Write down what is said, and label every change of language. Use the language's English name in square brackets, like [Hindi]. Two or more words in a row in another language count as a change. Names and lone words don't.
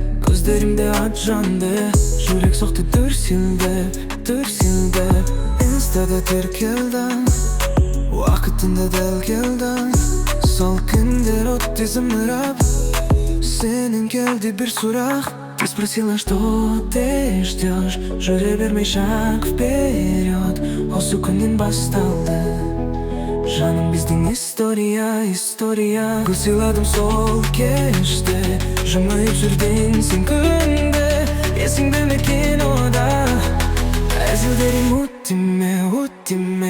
[Kazakh] Көздерімде от жанды, жүрек соқты дүрсілдеп, дүрсілдеп. Insta-ға тіркелдің, уақытында дәл келдің. Сол күндер отты зымырап, сенен келді бір сұрақ. [Russian] Ты спросила, что ты ждешь, [Kazakh] жүре бермей [Russian] шаг вперед. [Kazakh] Осы күннен басталды жаным біздің история, история. Гүл сыйладым сол кеште, жымиып жүрдің сен күнде. Есіңде ме кинода әзілдерің өттіме, өттіме.